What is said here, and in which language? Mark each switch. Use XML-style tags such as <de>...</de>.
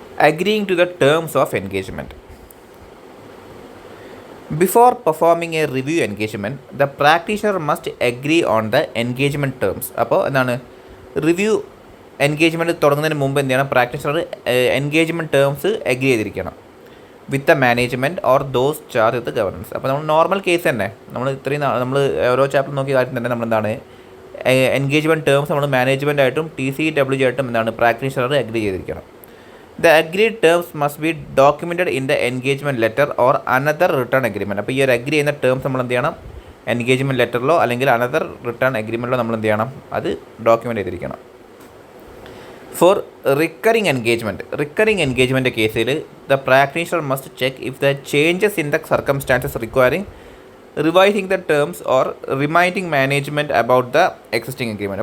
<en>Agreeing to the terms of engagement. Before performing a review engagement, the practitioner must agree on the engagement terms.</en> <ml>അപ്പോൾ എന്താണ്, review engagement തുടങ്ങുന്നതിന് മുമ്പ് എന്ത് ചെയ്യണം, practitioner engagement terms agree ചെയ്തിരിക്കണം with the management or those charge with governance. അപ്പോൾ നമ്മൾ normal case തന്നെ നമ്മൾ ഇത്രയും നമ്മൾ ഓരോ ചാപ്റ്റർ നോക്കിയ കാര്യം തന്നെ നമ്മളെന്താണ്, എൻഗേജ്മെൻറ്റ് ടേംസ് നമ്മൾ മാനേജ്മെൻറ്റായിട്ടും TCWG ആയിട്ടും എന്താണ് പ്രാക്ടീഷണർ അഗ്രി ചെയ്തിരിക്കണം.</ml> <en>The agreed terms must be documented in the engagement letter or another written agreement.</en> <ml>അപ്പോൾ ഈ ഒരു അഗ്രി ചെയ്യുന്ന ടേംസ് നമ്മൾ എന്ത് ചെയ്യണം, എൻഗേജ്മെൻറ്റ് ലെറ്ററിലോ അല്ലെങ്കിൽ അനദർ റിട്ടേൺ അഗ്രിമെൻറ്റിലോ നമ്മൾ എന്ത് ചെയ്യണം, അത് ഡോക്യുമെൻ്റ് ചെയ്തിരിക്കണം.</ml> <en>For recurring engagement കേസിൽ the practitioner must check if the changes in the circumstances requiring revising the terms or reminding management about the existing agreement.</en>